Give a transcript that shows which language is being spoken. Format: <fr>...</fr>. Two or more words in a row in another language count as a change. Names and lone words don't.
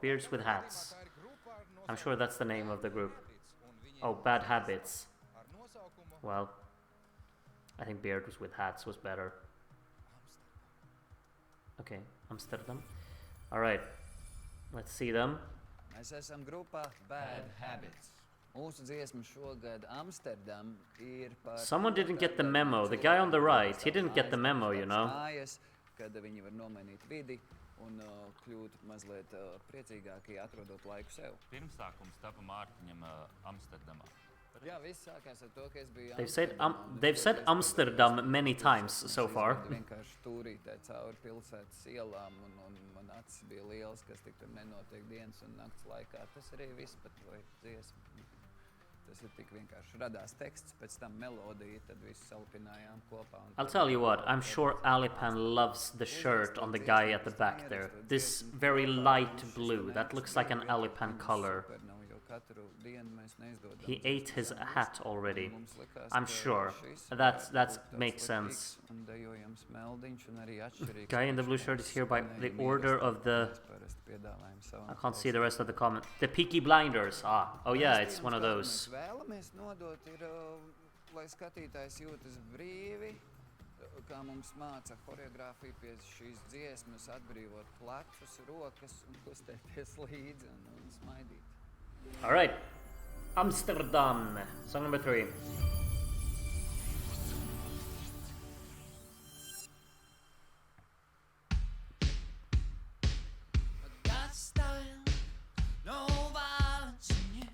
<en>Beards with Hats. I'm sure that's the name of the group. Oh, Bad Habits. Well, I think Beards with Hats was better. Okay, Amsterdam. Alright, let's see them.</en> <lv>Mēs esam grupā Bad Habits. Mūsu dziesma šogad Amsterdam ir par...</lv> <en>Someone didn't get the memo. The guy on the right, he didn't get the memo, you know.</en> <lv>Mājas, kad viņi var nomainīt vidi un kļūt mazliet priecīgāki, atrodot laiku sev. Pirmsākums tapa Mārtiņam Amsterdamā. Jā, viss sākās ar to, ka es biju</lv> <en>They've said Amsterdam many times so far.</en> <lv>Vienkārši turītē cauri pilsētas ielām un man acis bija liels, kas tik tur nenotiek dienas un nakts laikā. Tas arī viss par to dziesmu. Tas ir tik vienkārši radās teksts, pēc tam melodija, tad visu salpinājām kopā.</lv> <en>I'll tell you what, I'm sure Alipan loves the shirt on the guy at the back there. This very light blue, that looks like an Alipan color. He ate his hat already. I'm sure. That makes sense. Guy in the blue shirt is here by the order of the... I can't see the rest of the comment. The Peaky Blinders. Ah, oh yeah, it's one of those.</en> <lv>Kā mums māca choreogrāfija pie šīs dziesmas, atbrīvot plecus, rokas un kustēties līdzi un smaidīt.</lv> <en>All right, Amsterdam, song number 3. Got style, no violence in you.</en>